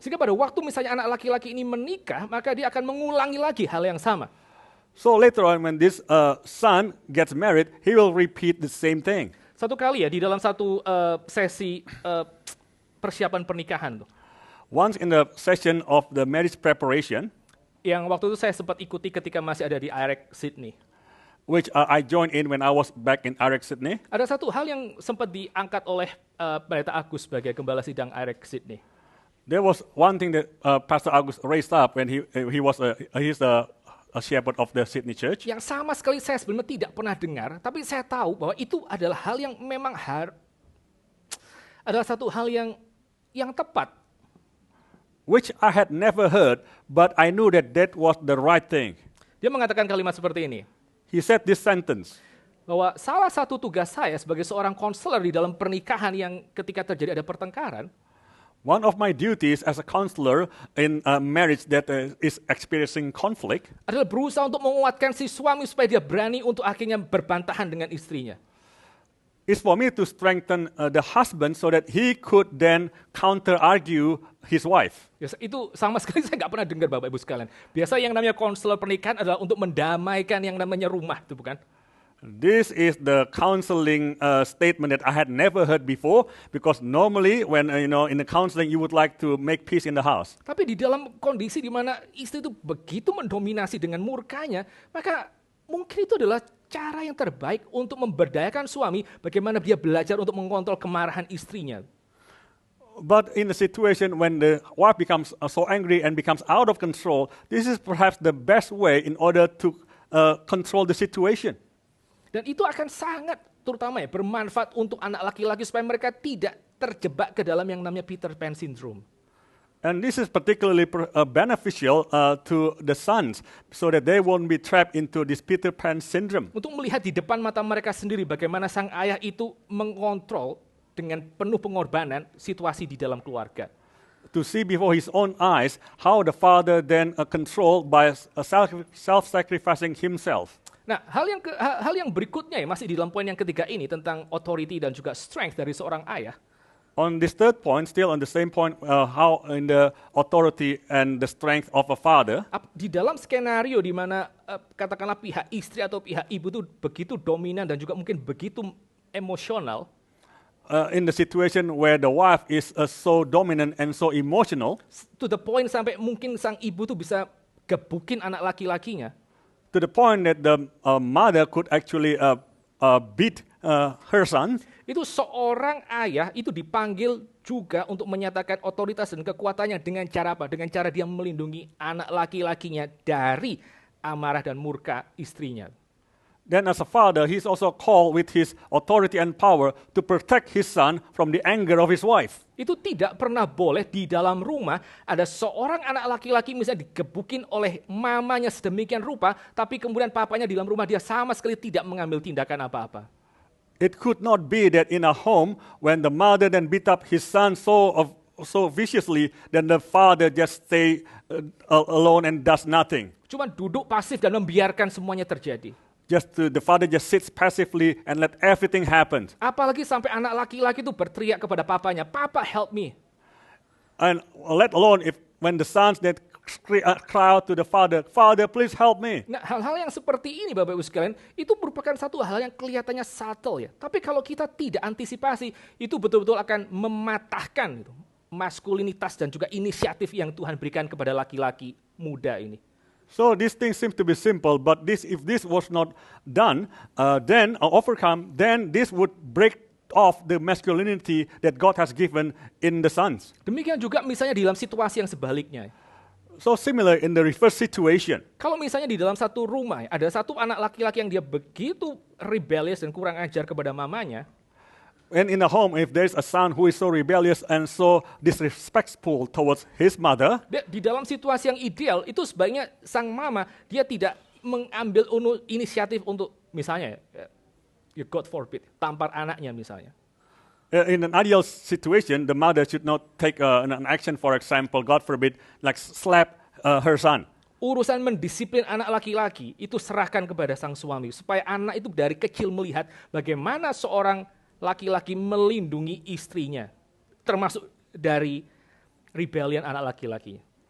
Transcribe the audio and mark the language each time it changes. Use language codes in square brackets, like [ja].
[id] Sehingga pada waktu misalnya anak laki-laki ini menikah, maka dia akan mengulangi lagi hal yang sama. [en] So later on when this son gets married, he will repeat the same thing. [id] Satu kali ya di dalam satu sesi persiapan pernikahan tuh. [en] Once in the session of the marriage preparation, [id] yang waktu itu saya sempat ikuti ketika masih ada di IREC Sydney. [en] Which I joined in when I was back in IREC Sydney. [id] Ada satu hal yang sempat diangkat oleh Pendeta Agus sebagai gembala sidang IREC Sydney. [en] There was one thing that Pastor Agus raised up when he's a shepherd of the Sydney Church. [id] Yang sama sekali saya sebenarnya tidak pernah dengar, tapi saya tahu bahwa itu adalah hal yang memang adalah satu hal yang tepat. [en] Which I had never heard, but I knew that was the right thing. [id] Dia mengatakan kalimat seperti ini. [en] He said this sentence. [id] Bahwa salah satu tugas saya sebagai seorang konselor di dalam pernikahan yang ketika terjadi ada pertengkaran, [en] one of my duties as a counselor in a marriage that is experiencing conflict [id] adalah berusaha untuk menguatkan si suami supaya dia berani untuk akhirnya berbantahan dengan istrinya. [en] Is for me to strengthen the husband so that he could then counter-argue his wife. [id] Itu sama sekali saya nggak pernah dengar Bapak Ibu sekalian. Biasa yang namanya konselor pernikahan adalah untuk mendamaikan yang namanya rumah, itu bukan? [en] This is the counseling statement that I had never heard before, because normally when in the counseling you would like to make peace in the house. [id] Tapi di dalam kondisi di mana istri itu begitu mendominasi dengan murkanya, maka mungkin itu adalah cara yang terbaik untuk memberdayakan suami bagaimana dia belajar untuk mengontrol kemarahan istrinya. [en] But in the situation when the wife becomes so angry and becomes out of control, this is perhaps the best way in order to control the situation. [id] Dan itu akan sangat terutama ya bermanfaat untuk anak laki-laki supaya mereka tidak terjebak ke dalam yang namanya Peter Pan syndrome. [en] And this is particularly beneficial to the sons, so that they won't be trapped into this Peter Pan syndrome. [id] Untuk melihat di depan mata mereka sendiri bagaimana sang ayah itu mengontrol dengan penuh pengorbanan situasi di dalam keluarga. [en] To see before his own eyes how the father then controlled by self-sacrificing himself. [id] Nah, hal yang berikutnya ya masih di dalam poin yang ketiga ini tentang authority dan juga strength dari seorang ayah. [en] On this third point, still on the same point, how in the authority and the strength of a father. [id] Di dalam skenario di mana katakanlah pihak istri atau pihak ibu itu begitu dominan dan juga mungkin begitu emosional. [en] In the situation where the wife is so dominant and so emotional. To the point [id] sampai mungkin sang ibu tuh bisa gebukin anak laki-lakinya. [en] To the point that the mother could actually beat her son. [id] Itu seorang ayah itu dipanggil juga untuk menyatakan otoritas dan kekuatannya dengan cara apa? Dengan cara dia melindungi anak laki-lakinya dari amarah dan murka istrinya. [en] Then as a father, he's also called with his authority and power to protect his son from the anger of his wife. [id] Itu tidak pernah boleh di dalam rumah ada seorang anak laki-laki misalnya digebukin oleh mamanya sedemikian rupa, tapi kemudian papanya di dalam rumah dia sama sekali tidak mengambil tindakan apa-apa. [en] It could not be that in a home when the mother then beat up his son so so viciously, then the father just stay alone and does nothing. [id] Cuman duduk pasif dan membiarkan semuanya terjadi. [en] The father just sits passively and let everything happen. [id] Apalagi sampai anak laki-laki itu berteriak kepada papanya, [en] "Papa, help me." And let alone if when the sons that cry out to the father, "Father, please help me." [id] Nah, hal-hal yang seperti ini Bapak Ibu sekalian, itu merupakan satu hal yang kelihatannya subtle ya. Tapi kalau kita tidak antisipasi, itu betul-betul akan mematahkan gitu, maskulinitas dan juga inisiatif yang Tuhan berikan kepada laki-laki muda ini. [en] So these things seem to be simple, but if this was not done, then overcome, then this would break off the masculinity that God has given in the sons. [id] Demikian juga misalnya di dalam situasi yang sebaliknya. [en] So similar in the reverse situation. [id] Kalau misalnya di dalam satu rumah, ada satu anak laki-laki yang dia begitu rebellious dan kurang ajar kepada mamanya. [en] And in a home, if there's a son who is so rebellious and so disrespectful towards his mother, [id] Di dalam situasi yang ideal, itu sebaiknya sang mama, dia tidak mengambil inisiatif untuk misalnya, ya [en] God forbid, [id] tampar anaknya misalnya. [en] in an ideal situation, the mother should not take an action, for example, God forbid, like slap her son. [id] Urusan mendisiplin anak laki-laki, itu serahkan kepada sang suami. Supaya anak itu dari kecil melihat bagaimana seorang laki-laki melindungi istrinya, termasuk dari rebellion anak laki-laki.